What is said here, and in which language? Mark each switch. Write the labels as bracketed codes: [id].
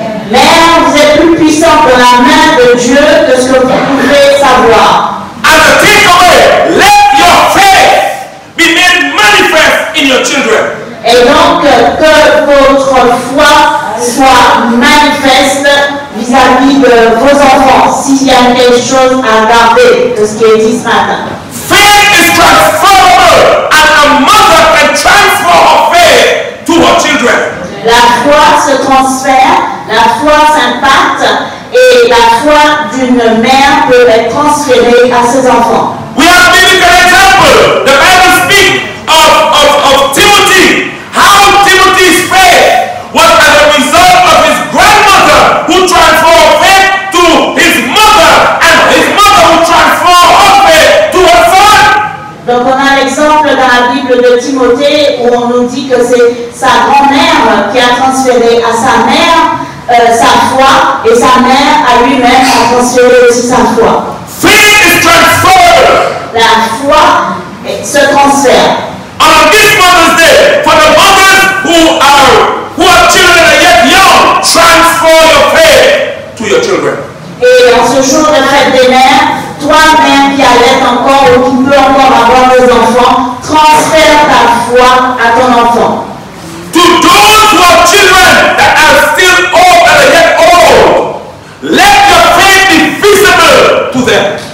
[fr] Mère, vous êtes plus puissante dans la main de Dieu que ce que vous pouvez savoir. [en] As a takeaway, let your faith be made manifest in your children. [fr] Et donc, que votre foi soit manifeste vis-à-vis de vos enfants, s'il y a quelque chose à garder de ce qui est dit ce matin. [en] Faith is transferable, and a mother can transfer her faith to her children. [fr] La foi se transfère, la foi s'impacte et la foi d'une mère peut être transférée à ses enfants. [en] We have biblical example. The Bible speaks of Timothy, how Timothy's faith was as a result of his grandmother who transferred faith to his mother, and his mother who transferred her faith to her son. [fr] Donc on a l'exemple dans la Bible de Timothée où on nous dit que c'est sa grand-mère qui a transféré à sa mère sa foi et sa mère à lui-même a transféré aussi sa foi. [en] Faith is transferred. [fr] La foi se transfère. [en] On this Mother's Day, for the mothers who have children that are yet young, transfer your faith to your children. [fr] Et en ce jour de fête des mères, toi-même qui allaites encore ou qui peux encore avoir des enfants, transfère ta foi à ton enfant. [en] To those who have children that are still old and are yet old, let your faith be visible to them.